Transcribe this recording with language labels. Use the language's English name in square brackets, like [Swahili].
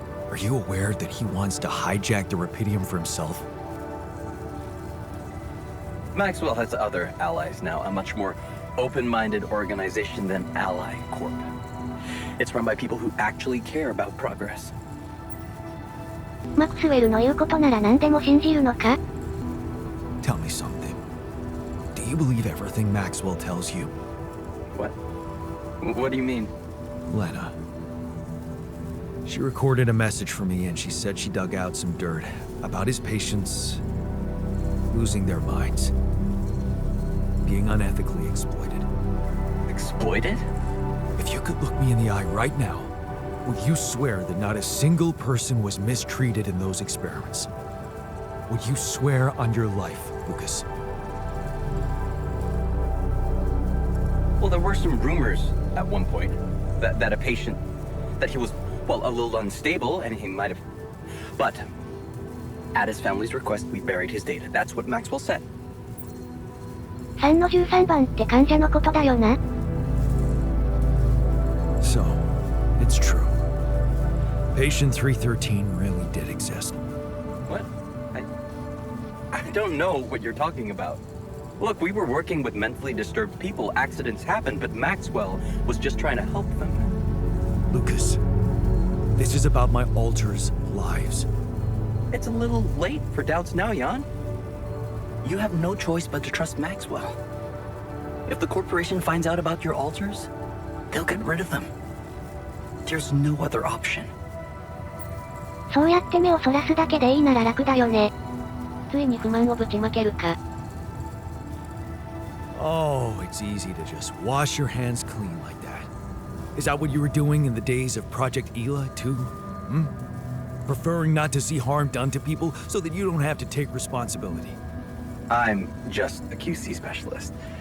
[English] Are you aware that he wants to hijack the Rapidium for himself? Maxwell has other allies now, a much more open-minded organization than Ally Corp. It's run by people who actually care about progress. [Japanese] マクスウェルの言うことなら何でも信じるのか？ [English] Tell me something. Do you believe everything Maxwell tells you? What? What do you mean? Lena. She recorded a message for me and she said she dug out some dirt about his patients losing their minds, being unethically exploited. Exploited? If you could look me in the eye right now, would you swear that not a single person was mistreated in those experiments? Would you swear on your life, Lucas? Well, there were some rumors at one point that a patient, that he was, well, a little unstable and he might have... But at his family's request, we buried his data. That's what Maxwell said. [Japanese] 3の13番って患者のことだよな。 [English] So, it's true. Patient 313 really did exist. What? I don't know what you're talking about. Look, we were working with mentally disturbed people. Accidents happen, but Maxwell was just trying to help them. Lucas, this is about my alters' lives. It's a little late for doubts now, Jan. You have no choice but to trust Maxwell. If the corporation finds out about your altars, they'll get rid of them. There's no other option. [Japanese] そうやって目をそらすだけでいいなら楽だよね。ついに不満をぶちまけるか。 [English] Oh, it's easy to just wash your hands clean like that. Is that what you were doing in the days of Project Ela, too? Hmm? Preferring not to see harm done to people so that you don't have to take responsibility. I'm just a QC specialist.